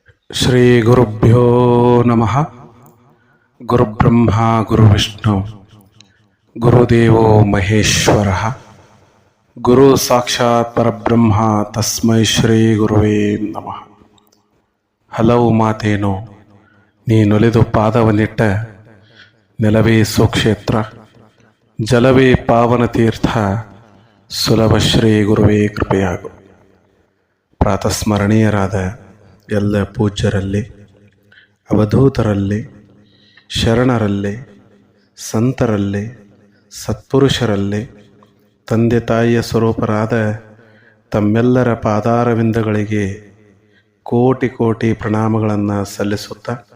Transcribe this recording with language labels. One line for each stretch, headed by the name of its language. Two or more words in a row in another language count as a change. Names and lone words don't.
Sanskrit: ಶ್ರೀ ಗುರುಭ್ಯೋ ನಮಃ. ಗುರುಬ್ರಹ್ಮ ಗುರುವಿಷ್ಣು ಗುರುದೇವೋ ಮಹೇಶ್ವರ. ಗುರು ಸಾಕ್ಷಾತ್ ಪರಬ್ರಹ್ಮ ತಸ್ಮೈ ಶ್ರೀ ಗುರುವೇ ನಮಃ.
Kannada: ಹಲವು ಮಾತೇನು ನೀನೊಲಿದು ಪಾದವನ್ನಿಟ್ಟ ನೆಲವೇ ಸುಕ್ಷೇತ್ರ, ಜಲವೇ ಪಾವನ ತೀರ್ಥ, ಸುಲಭ ಶ್ರೀ ಗುರುವೇ ಕೃಪೆಯಾಗು. ಪ್ರಾತಸ್ಮರಣೀಯರಾದ ಎಲ್ಲ ಪೂಜ್ಯರಲ್ಲಿ, ಅವಧೂತರಲ್ಲಿ, ಶರಣರಲ್ಲಿ, ಸಂತರಲ್ಲಿ, ಸತ್ಪುರುಷರಲ್ಲಿ, ತಂದೆ ತಾಯಿಯ ಸ್ವರೂಪರಾದ ತಮ್ಮೆಲ್ಲರ ಪಾದಾರವಿಂದಗಳಿಗೆ ಕೋಟಿ ಕೋಟಿ ಪ್ರಣಾಮಗಳನ್ನು ಸಲ್ಲಿಸುತ್ತಾ,